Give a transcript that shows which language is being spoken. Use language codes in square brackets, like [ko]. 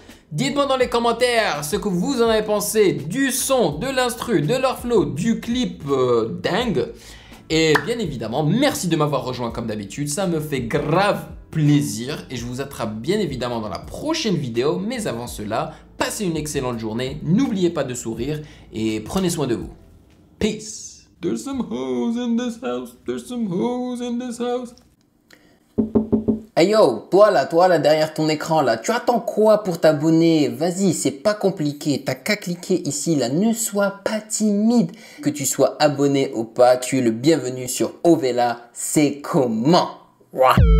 [fr] Dites-moi dans les commentaires ce que vous en avez pensé du son, de l'instru, de leur flow, du clip dingue. Et bien évidemment, merci de m'avoir rejoint comme d'habitude, ça me fait grave plaisir. Et je vous attrape bien évidemment dans la prochaine vidéo. Mais avant cela, passez une excellente journée, n'oubliez pas de sourire et prenez soin de vous. [en] Peace. There's some hoes in this house, there's some hoes in this house. [fr] Hey yo, toi là derrière ton écran là, tu attends quoi pour t'abonner? Vas-y, c'est pas compliqué, t'as qu'à cliquer ici là, ne sois pas timide. Que tu sois abonné ou pas, tu es le bienvenu sur Ovela, c'est comment? Ouah.